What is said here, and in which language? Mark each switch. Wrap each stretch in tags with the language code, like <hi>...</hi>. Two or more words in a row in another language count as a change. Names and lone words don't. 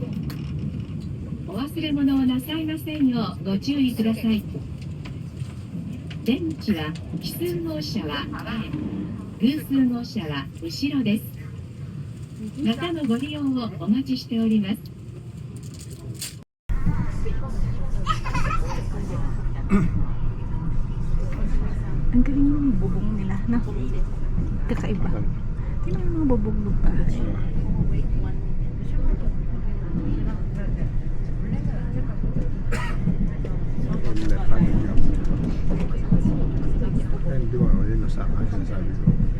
<ja>お忘れ物をなさいませんようご注意ください。出口は奇数号車は前、偶数号車は後ろです。またのご利用をお待ちしております。</ja> <tl>Ang galing ng bubong nila, no? Kakaiba. Tingnan mo mga bubong pa. Di ba, yun nasa akin sabi ko.</tl>